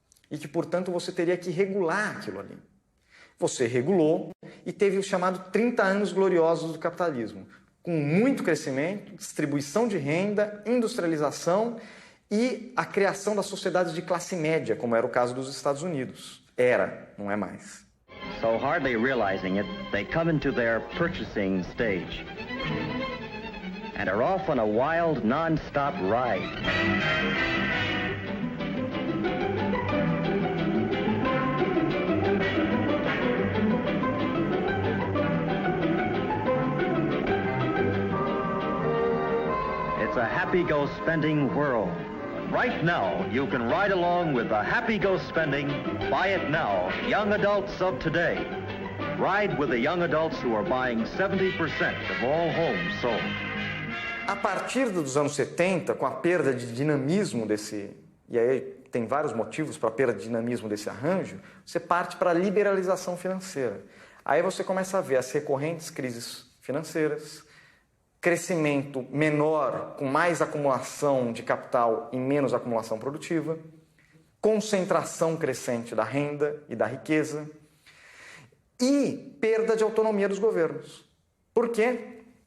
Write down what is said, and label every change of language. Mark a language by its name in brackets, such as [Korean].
[Portuguese] E que, portanto, você teria que regular aquilo ali. Você regulou e teve o chamado 30 anos gloriosos do capitalismo, com muito crescimento, distribuição de renda, industrialização e a criação das sociedades de classe média, como era o caso dos Estados Unidos. Era, não é mais. [English] So hardly realizing it, they come into their purchasing stage and are off on a wild, non-stop ride. It's a happy-go-spending world. Right now, you can ride along with the happy-go-spending, buy it now, young adults of today. Ride with the young adults who are buying 70% of all homes sold. [Portuguese] A partir dos anos 70, com a perda de dinamismo e aí tem vários motivos para a perda de dinamismo desse arranjo, você parte para a liberalização financeira. Aí você começa a ver as recorrentes crises financeiras, crescimento menor, com mais acumulação de capital e menos acumulação produtiva, concentração crescente da renda e da riqueza e perda de autonomia dos governos. Por quê?